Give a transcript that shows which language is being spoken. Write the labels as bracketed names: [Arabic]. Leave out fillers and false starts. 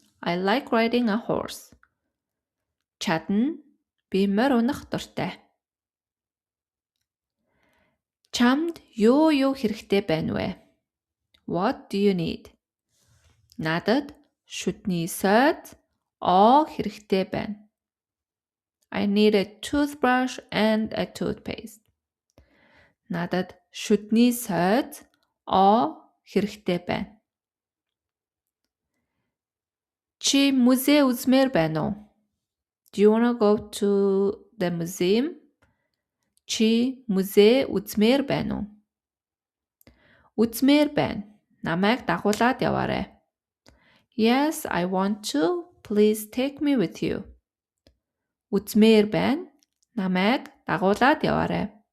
[English] I like riding a horse. Чадна. [Mongolian] Би морь унах дуртай. Чамд юу хэрэгтэй байна вэ? [English] What do you need? [Mongolian] Надад шүдний сойд хэрэгтэй байна. [English] I need a toothbrush and a toothpaste. [Mongolian] Надад шүдний сойд хэрэгтэй байна. Чи музей үзмээр байна уу? [English] Do you want to go to the museum? [Mongolian] Чи музей үзмээр байна уу? Үзмээр байна. Намайг дагуулад яваарай. [English] Yes, I want to. Please take me with you. [Mongolian] Үзмээр байна. Намайг дагуулад яваарай.